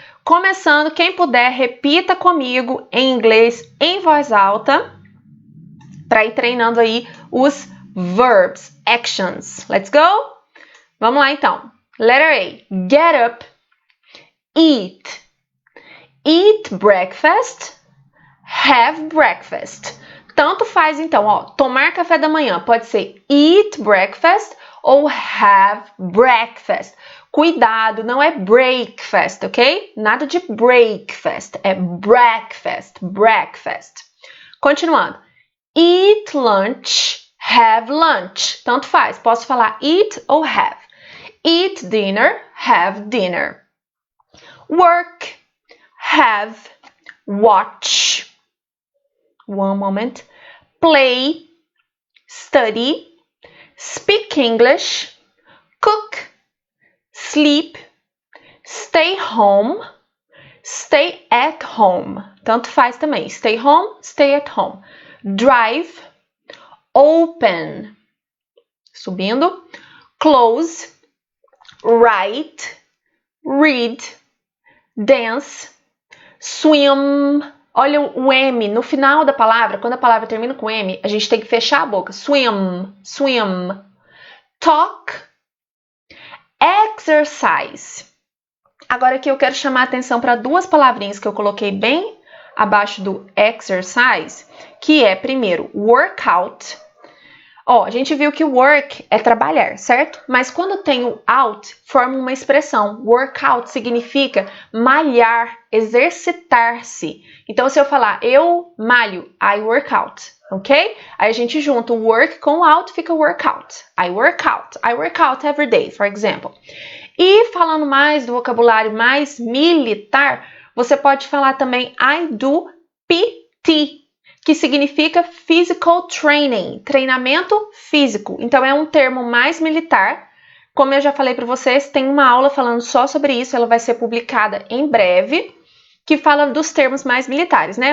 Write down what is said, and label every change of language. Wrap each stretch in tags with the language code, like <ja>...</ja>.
<pt>Começando, quem puder, repita comigo em inglês, em voz alta, para ir treinando aí os</pt> <en>verbs, actions. Let's go?</en> <pt>Vamos lá, então.</pt> <en>Letter A. Get up. Eat. Eat breakfast. Have breakfast.</en> <pt>Tanto faz, então, ó, tomar café da manhã. Pode ser</pt> <en>eat breakfast</en> <pt>ou</pt> <en>have breakfast.</en> <pt>Cuidado, não é breakfast, ok? Nada de breakfast, é breakfast, breakfast. Continuando.</pt> <en>Eat lunch, have lunch.</en> <pt>Tanto faz, posso falar</pt> <en>eat ou have. Eat dinner, have dinner. Work, have, watch. One moment. Play, study, speak English, cook, sleep, stay home, stay at home.</en> <pt>Tanto faz também.</pt> <en>Stay home, stay at home. Drive, open.</en> <pt>Subindo.</pt> <en>Close, write, read, dance, swim.</en> <pt>Olha o M no final da palavra. Quando a palavra termina com M, a gente tem que fechar a boca.</pt> <en>Swim, swim. Talk, exercise.</en> <pt>Agora aqui eu quero chamar a atenção para duas palavrinhas que eu coloquei bem abaixo do exercise, que é, primeiro, workout. Ó, a gente viu que work é trabalhar, certo? Mas quando tem o out, forma uma expressão. Workout significa malhar, exercitar-se. Então, se eu falar eu malho,</pt> <en>I work out,</en> <pt>ok? Aí a gente junta o work com o out, fica workout.</pt> <en>I work out every day, for example.</en> <pt>E falando mais do vocabulário mais militar, você pode falar também</pt> <en>I do PT,</en> <pt>que significa</pt> <en>physical training,</en> <pt>treinamento físico. Então, é um termo mais militar. Como eu já falei para vocês, tem uma aula falando só sobre isso, ela vai ser publicada em breve, que fala dos termos mais militares, né?</pt>